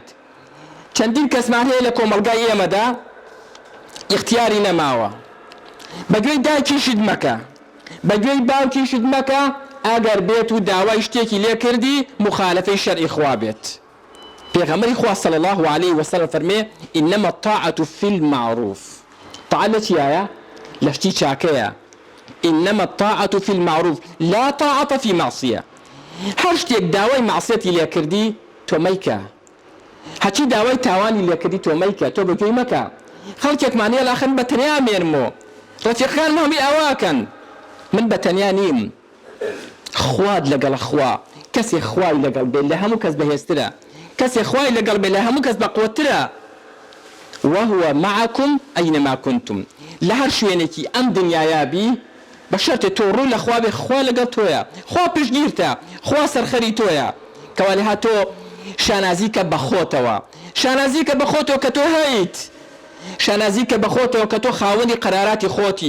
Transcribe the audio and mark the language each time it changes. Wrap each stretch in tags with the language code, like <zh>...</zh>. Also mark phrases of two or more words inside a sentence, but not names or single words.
<ckb>چەندین کەسمان هەیە لە کۆمەڵگای ئێمەدا ئیختیاری نەماوە. بەگوێی دایکیشت مەکە، بەگوێی باوکیشت مەکە، ئەگەر بێت و داوای شتێکی لێ کردی مخالفەی شەرعی خوا بێت. پێغەمبەری خوا</ckb> <ar>صلی الله عليه وسلم</ar> <ckb>فەرمێ</ckb> <ar>ئینەما الطاعة في المعروف.</ar> <ckb>طاعە لە چیایە؟ لە شتی چاکەیە.</ckb> <ar>ئینەما الطاعة في المعروف لا طاعة في معصية.</ar> <ckb>هەر شتێک داوای معسیەتی لێ کردی تۆ مەیکە، هەچی داوای تاوانی لێ کردی تۆ مەیکە، تۆ بەگوێی مەکە. خەڵکێکمان هەیە لاخن بە تەنیا مێنمۆ، ڕەفیقەکانم هەمووی ئەواکەن، من بە تەنیا نیم. خواد لەگەڵ خوا، کەسێک خوای لەگەڵ بێت لە هەموو کەس بەهێزترە، کەسێک خوای لەگەڵ بێت لە هەموو کەس بەقوترە.</ckb> <ar>وهو معكم أينما كنتم.</ar> <ckb>لە هەر شوێنێکی ئەم دنیایا بی بە شەرتێ تۆ ڕوو لە خوا بێ، خوا لەگەڵ تۆیە، خوا پشتگیرتە، خوا سەرخەری تۆیە. کەوا لەها تۆ شانازیکە بە خۆتەوە، شانازیکە بە خۆتەوە کە تۆ هەیت، شانازیکە بە خۆتەوە کە تۆ خاوەنی قەراراتی خۆتی.</ckb>